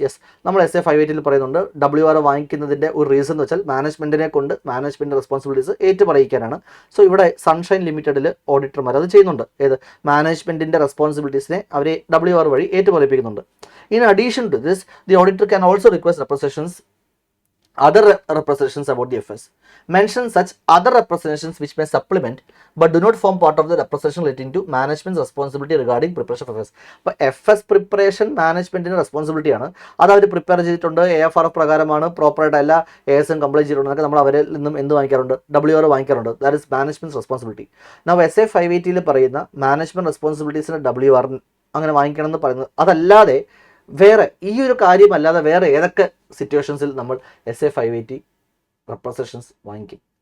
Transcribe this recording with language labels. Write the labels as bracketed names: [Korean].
[Malayalam] Yes, നമ്മൾ SA 580 പറയുന്നുണ്ട് WR വാങ്ങിക്കുന്നതിൻ്റെ ഒരു റീസൺ എന്ന് വെച്ചാൽ മാനേജ്മെൻറ്റിനെ കൊണ്ട് മാനേജ്മെൻറ്റ് റെസ്പോൺസിബിലിറ്റീസ് ഏറ്റുപറയിക്കാനാണ്. സോ ഇവിടെ സൺഷൈൻ ലിമിറ്റഡിൽ ഓഡിറ്റർമാർ അത് ചെയ്യുന്നുണ്ട്. ഏത് മാനേജ്മെൻറ്റിൻ്റെ റെസ്പോൺസിബിലിറ്റീസിനെ അവർ WR വഴി ഏറ്റുപറയിപ്പിക്കുന്നുണ്ട്. [English] In addition to this, the auditor can also request representations other representations about the FS. Mention such other representations which may supplement but do not form part of the representation relating to management's responsibility regarding preparation of FS. [Malayalam] അപ്പോൾ FS preparation മാനേജ്മെൻറ്റിൻ്റെ responsibility ആണ്. അത് അവർ prepare ചെയ്തിട്ടുണ്ട്, AFRF പ്രകാരമാണ്, പ്രോപ്പറായിട്ട് എല്ലാ ASM complete ചെയ്തിട്ടുണ്ടെങ്കിൽ നമ്മൾ അവരിൽ നിന്നും എന്ത് വാങ്ങിക്കാറുണ്ട്? WR വാങ്ങിക്കാറുണ്ട്. [English] That is management responsibility. [Malayalam] Now SA 580 പറയുന്ന മാനേജ്മെൻറ്റ് റെസ്പോൺസിബിലിറ്റീസിന് WR അങ്ങനെ വാങ്ങിക്കണം എന്ന് പറയുന്നത് അതല്ലാതെ വേറെ, ഈ ഒരു കാര്യമല്ലാതെ വേറെ ഏതൊക്കെ സിറ്റുവേഷൻസിൽ നമ്മൾ SA 580 റെപ്രസെൻറ്റേഷൻസ് വാങ്ങിക്കും?